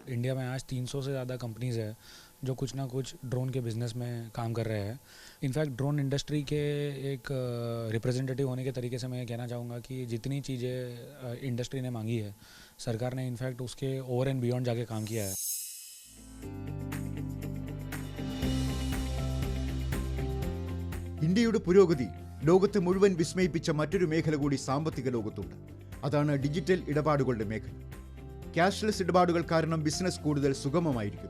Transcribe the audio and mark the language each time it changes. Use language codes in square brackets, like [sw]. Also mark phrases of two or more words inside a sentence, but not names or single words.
[hi] इंडिया में आज 300 से ज़्यादा कंपनीज़ है जो कुछ ना कुछ ड्रोन के बिज़नेस में काम कर रहे हैं। [en] in fact drone industry [hi] के एक रिप्रेजेंटेटिव होने के तरीके से मैं कहना चाहूँगा कि जितनी चीज़ें इंडस्ट्री ने मांगी है, सरकार ने इनफैक्ट उसके [en] over and beyond [hi] जाके काम किया है। [ml] ഇന്ത്യയുടെ പുരോഗതി ലോകത്തെ മുഴുവൻ വിസ്മയിപ്പിച്ച മറ്റൊരു മേഖല കൂടി സാമ്പത്തിക ലോകത്തുണ്ട്. അതാണ് ഡിജിറ്റൽ ഇടപാടുകളുടെ മേഖല. ക്യാഷ്ലെസ് ഇടപാടുകൾ കാരണം ബിസിനസ് കൂടുതൽ സുഗമമായിരിക്കും.